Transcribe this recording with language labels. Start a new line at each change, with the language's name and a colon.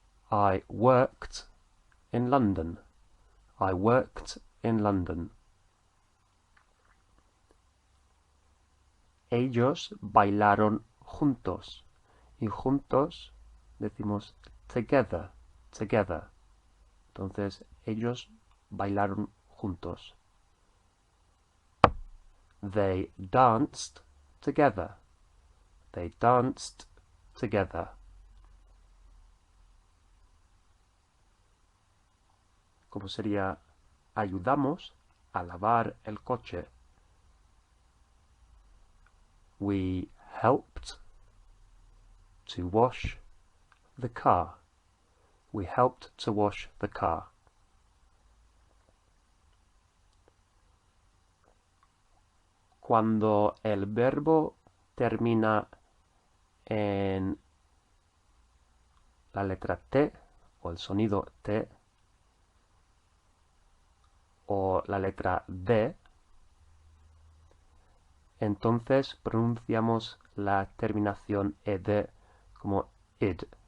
English: I worked in London. I worked in London.
Spanish: Ellos bailaron juntos. Y juntos decimos
English: together, together.
Spanish: Entonces, ellos bailaron juntos.
English: They danced together. They danced together.
Spanish: ¿Cómo sería? Ayudamos a lavar el coche.
English: We helped to wash the car. We helped to wash the car.
Spanish: Cuando el verbo termina en la letra T o el sonido T o la letra D, entonces pronunciamos la terminación ed como id.